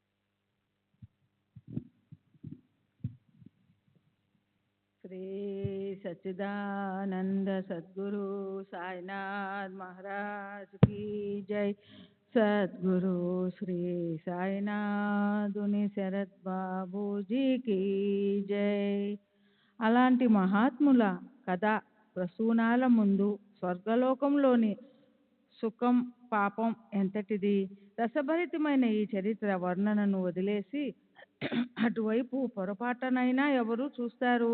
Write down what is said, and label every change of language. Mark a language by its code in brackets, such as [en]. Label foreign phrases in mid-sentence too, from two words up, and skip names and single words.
[hi] శ్రీ सच्चिदानंद सद्गुरु साईनाथ महाराज की जय। सद्गुरु श्री [te] సాయినాథుని శరత్ బాబూజీకి జై. అలాంటి మహాత్ముల కథ ప్రసూనాల ముందు స్వర్గలోకంలోని సుఖం పాపం ఎంతటిది. రసభరితమైన ఈ చరిత్ర వర్ణనను వదిలేసి అటువైపు పొరపాటునైనా ఎవరు చూస్తారు?